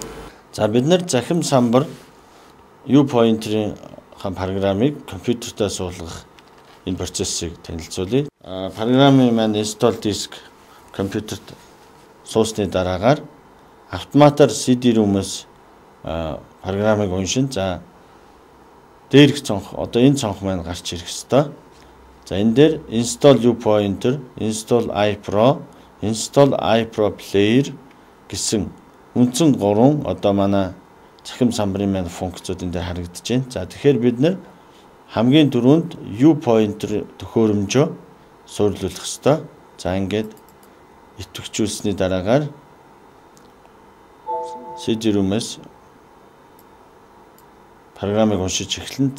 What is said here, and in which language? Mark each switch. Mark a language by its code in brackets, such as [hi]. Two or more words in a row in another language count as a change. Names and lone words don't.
[mn] За бид нар цахим самбар U-Pointer-ийн программыг компьютертаа суулгах энэ процессыг танилцуулъя. Программын маань [en] install disk [mn] компьютерт суусны дараагаар автоматар CD-ROM-оос программыг уншин. За дээрх цонх одоо энэ цонх маань гарч ирэх ёстой. За энэ дээр [en] install U-Pointer, install iPro, install iPro Player [mn] гэсэн үндсэн 3 одоо манай цахим самбарын маань функцүүд энэ дээр харагдаж байна. За тэгэхээр бид нэр хамгийн түрүүнд U-Pointer төхөөрөмжөө суйрлуулах ёстой. За ингээд идэвхжүүлсэний дараагаар CD-ROM-оос программыг уншиж эхэлнэ.